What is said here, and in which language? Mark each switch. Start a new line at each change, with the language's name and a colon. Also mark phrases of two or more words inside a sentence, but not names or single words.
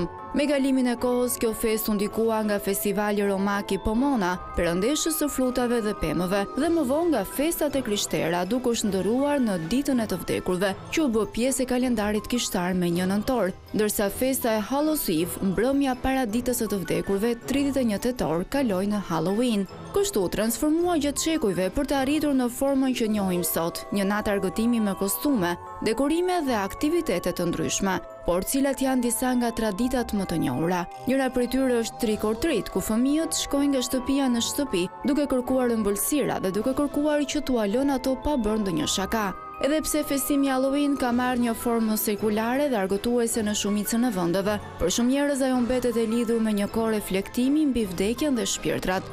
Albanian: Me kalimin e kohës, kjo festë u ndikua nga festivali romak i Pomona, perëndeshës së frutave dhe pemëve, dhe më vonë nga festat e krishtera, duke u shndërruar në ditën e të vdekurve, që u bë pjesë e kalendarit kishtar me 1 nëntor, ndërsa festa e Hallows Eve, mbrëmja para ditës së të vdekurve, 31 tetor, kaloi në Halloween. Kështu transformua gjatë shekujve për të arritur në formën që njohim sot, një natë argëtimi me kostume, dekorime dhe aktivitete të ndryshme, por cilat janë disa nga traditat më të njohura. Njëra prej tyre është
English: trick or treat,
Albanian: ku fëmijët shkojnë nga shtëpia në shtëpi, duke kërkuar ëmbëlsira dhe duke kërkuar që t'u lënë ato pa bërë ndonjë shaka. Edhe pse festimi Halloween ka marrë një formë sekulare dhe argëtuese në shumicën e vendeve, për shumë njerëz ajo mbetet e lidhur me një kohë reflektimi mbi vdekjen dhe shpirtrat.